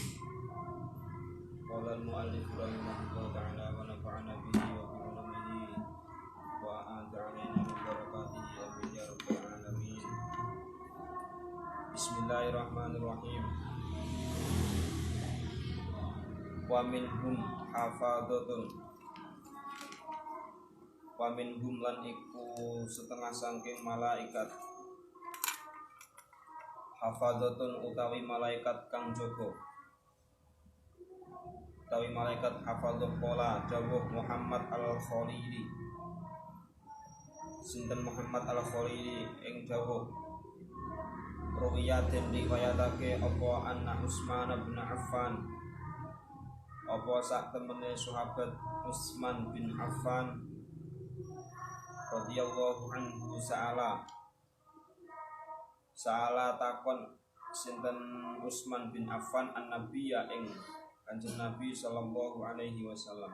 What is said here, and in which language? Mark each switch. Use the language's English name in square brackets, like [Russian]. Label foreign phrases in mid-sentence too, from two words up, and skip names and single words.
[Arabic] قال المؤلف رحمه الله تعالى ونفعنا به وبعلومه وأعاد علينا من بركاته آمين يا رب العالمين. بسم الله الرحمن الرحيم. ومنهم حفظة. ومنهم [Javanese] lan iku setengah saking malaikat. Hafadhatun utawi malaikat kang jaga. Utawi malaikat hafadhah qala dawuh Muhammad al-Khalili. Sinten Muhammad al-Khalili ing dawuh ruwiyatin riwayatake apa anna Utsman bin Affan, apa sak temene sahabat Utsman bin Affan [Arabic] رضي الله عنه [Javanese] sa'ala takon sinten Utsman bin Affan an-nabiyya ing Kanjeng Nabi [Arabic] صلى الله عليه وسلم.